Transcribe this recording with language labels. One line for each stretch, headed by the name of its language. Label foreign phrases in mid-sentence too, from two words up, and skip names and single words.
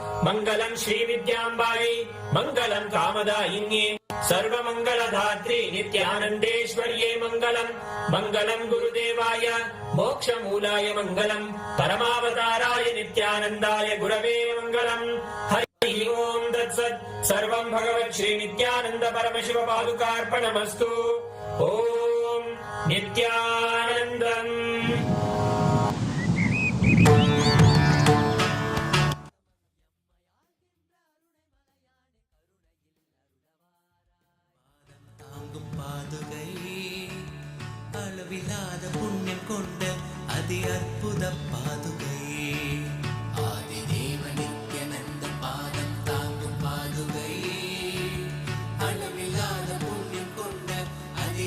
Sanskrit: मङ्गलं श्रीविद्याम्बायै मङ्गलं कामदायिन्ये सर्वमङ्गलधात्रे नित्यानन्देश्वर्ये मङ्गलम् मङ्गलं गुरुदेवाय मोक्षमूलाय मङ्गलम् परमावताराय नित्यानन्दाय गुरवे मङ्गलम् हरि ओम् तत्सत् सर्वं भगवत् श्री नित्यानन्द परमशिव पादुकार्पणमस्तु ॐ नित्यानन्दम्
Tamil: அளவில்லாத புண்ணியம் கொண்ட அதி அற்புத பாதுகை ஆதி தேவ நித்யானந்த பாதம் தாங்கும் பாதுகை அளவில்லாத புண்ணியம் கொண்ட அதி